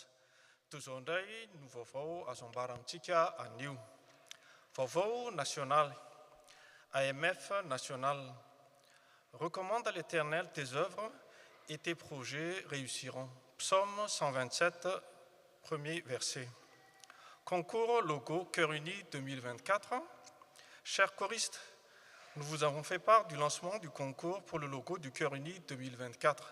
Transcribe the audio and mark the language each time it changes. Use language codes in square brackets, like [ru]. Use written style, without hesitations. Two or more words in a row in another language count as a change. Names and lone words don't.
[mg] Toy izao indray no vaovao azo ambara amintsika anio. Vaovao national. AMF national. [fr] Recommande à l'Éternel tes œuvres et tes projets réussiront. Psaume 127, premier verset. Concours logo Cœur Uni 2024. Chers choristes, nous vous avons fait part du lancement du concours pour le logo du Cœur Uni 2024.